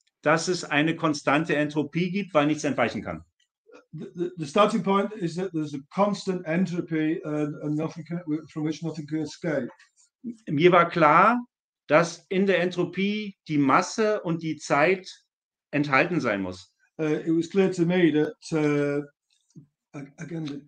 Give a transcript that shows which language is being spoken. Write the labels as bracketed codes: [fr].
[de] dass es eine konstante Entropie gibt, weil nichts entweichen kann. [en] The starting point is that there's a constant entropy and nothing from which nothing can escape. [de] Mir war klar, dass in der Entropie die Masse und die Zeit enthalten sein muss. [en] It was clear to me that again